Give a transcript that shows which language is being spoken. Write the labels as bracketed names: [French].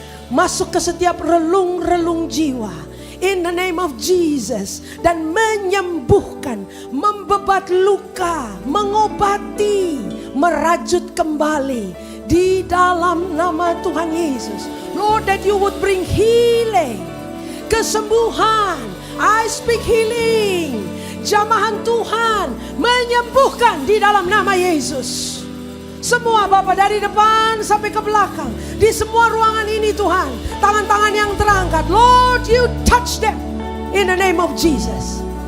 [Indonesian] Masuk ke setiap relung-relung jiwa. [English] In the name of Jesus. [Indonesian] Dan menyembuhkan, membebat luka, mengobati, merajut kembali. Di dalam nama Tuhan Yesus. [English] Lord, that you would bring healing, kesembuhan. I speak healing. [Indonesian] Jamahan Tuhan menyembuhkan di dalam nama Yesus. Semua Bapak dari depan sampai ke belakang, di semua ruangan ini Tuhan, tangan-tangan yang terangkat, [English] Lord you touch them in the name of Jesus.